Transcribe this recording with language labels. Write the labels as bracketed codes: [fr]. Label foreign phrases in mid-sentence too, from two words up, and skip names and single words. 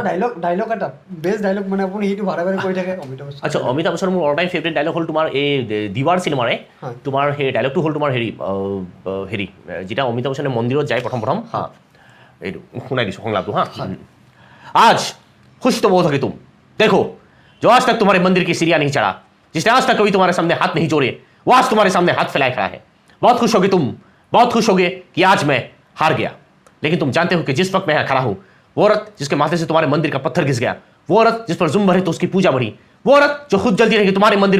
[as] ডাইলগ এটা বেষ্ট ডাইলগ মানে আপুনি সেইটো বাৰে বাৰে কৈ থাকে আচ্ছা অমিতাভ বচ্চনৰ মোৰ অল টাইম ফেভৰেট ডাইলগ হ'ল তোমাৰ এই দিৱাৰ চিনেমাৰে তোমাৰ সেই ডাইলগটো হ'ল তোমাৰ হেৰি যেতিয়া অমিতাভ বচ্চনে মন্দিৰত যায় প্ৰথম এইটো শুনাই দিছোঁ সংলাপটো [hi] আজ खुश तो बहुत होगे तुम देखो जो आज तक तुम्हारे मंदिर की सीढ़ियां नहीं चढ़ा जिसने आज तक कभी तुम्हारे सामने हाथ नहीं जोड़े वो आज तुम्हारे सामने हाथ फैलाए खड़ा है बहुत खुश होगे तुम बहुत खुश होगे कि आज मैं हार गया लेकिन तुम जानते हो कि जिस वक्त मैं यहाँ खड़ा हूँ वो औरत जिसके माथे से तुम्हारे मंदिर का पत्थर घिस गया वो औरत जिस पर जुम्म भरे तो उसकी पूजा बढ़ी वो औरत जो खुद जलती रही तुम्हारे मंदिर